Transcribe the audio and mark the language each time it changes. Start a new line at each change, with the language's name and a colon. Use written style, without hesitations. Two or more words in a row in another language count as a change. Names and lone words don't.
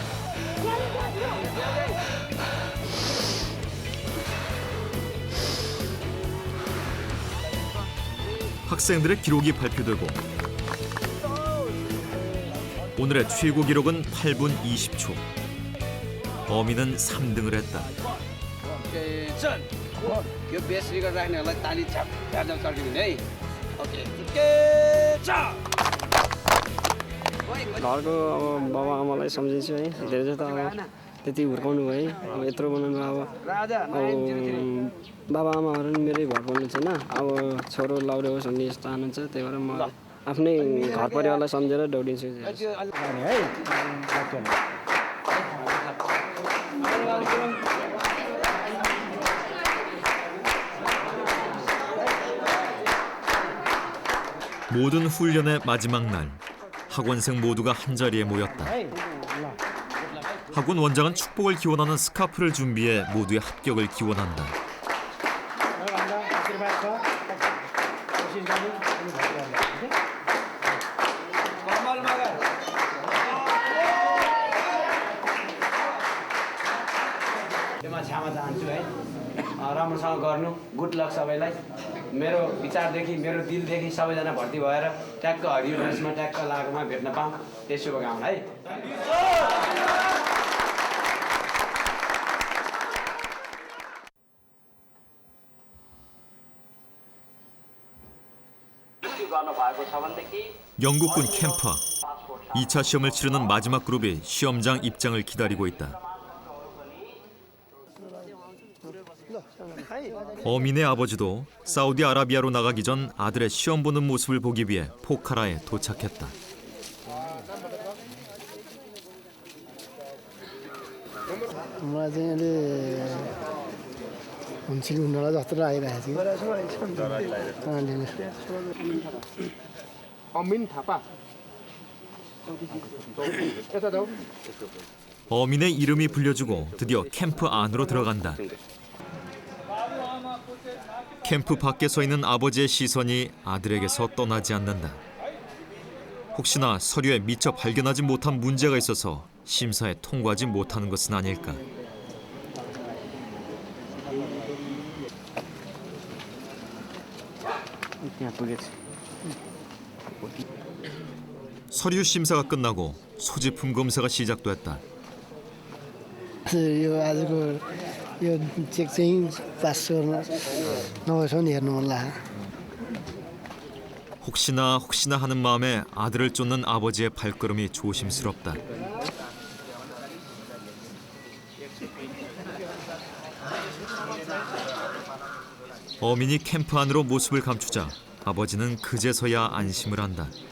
Korean: 학생들의 기록이 발표되고 오늘의 최고 기록은 8분 20초. 어민은 3등을 했다.
Nepali: घरको अब बाबा आमालाई सम्झिन्छु है धेरै जस्तो अब त्यति हुर्काउनु भयो अब यत्रो बनाउनु अब बाबा आमाहरू नि मेरै घर बोल्नु छैन अब छोरो लाउरे होस् भन्ने यस्तो चाहनुहुन्छ त्यही भएर म आफ्नै घर परिवारलाई सम्झेर दौडिन्छु
Korean: 모든 훈련의 마지막 날, 학원생 모두가 한자리에 모였다. 학원 원장은 축복을 기원하는 스카프를 준비해 모두의 합격을 기원한다.
Nepali: क्षमा चाहन्छु है राम्रोसँग गर्नु
English: good luck
Nepali: सबैलाई मेरो विचारदेखि मेरो दिलदेखि सबैजना भर्ती भएर ट्याक्क हरियो ड्रेसमा ट्याक्क लागेकोमा भेट्न पाऊँ त्यही शुभकामना है
Korean: 영국군 캠프. 2차 시험을 치르는 마지막 그룹이 시험장 입장을 기다리고 있다. 어민의 아버지도 사우디아라비아로 나가기 전 아들의 시험 보는 모습을 보기 위해 포카라에 도착했다.
Nepali: मलाई चाहिँ अहिले हुन्छ कि हुन्नला जस्तो लागिरहेको अमिन थापा यता जाऊ
Korean: 어민의 이름이 불려주고 드디어 캠프 안으로 들어간다. 캠프 밖에 서 있는 아버지의 시선이 아들에게서 떠나지 않는다. 혹시나 서류에 미처 발견하지 못한 문제가 있어서 심사에 통과하지 못하는 것은 아닐까. 서류 심사가 끝나고 소지품 검사가 시작됐다.
Nepali: यो आजको यो चेक चाहिँ पास गर्न नभएछ भने हेर्नु मन लाग्यो
Korean: 혹시나 하는 마음에 아들을 쫓는 아버지의 발걸음이 조심스럽다. 어민이 캠프 안으로 모습을 감추자 아버지는 그제서야 안심을 한다.